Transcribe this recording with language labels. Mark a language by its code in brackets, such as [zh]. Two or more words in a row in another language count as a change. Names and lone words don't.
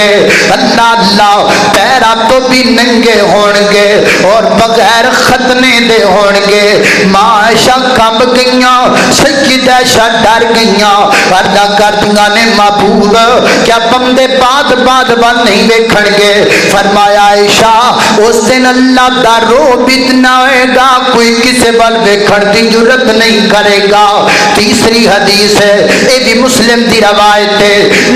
[pa] اللہ اللہ پیرا تو بھی ننگے ہون گے اور بغیر ختنے دے ہون گے. ماں عائشہ کمب گئیاں، سیدہ عائشہ ڈر گئیاں، عرض کردیاں نے معبود کیا بندے بعد نہیں ویکھن گے؟ فرمایا عائشہ اس دن اللہ دا روب اتنا ہوئے گا کوئی کسے بل ویکھن دی جرت نہیں کرے گا. تیسری حدیث ہے یہ بھی مسلم دی روایت ہے۔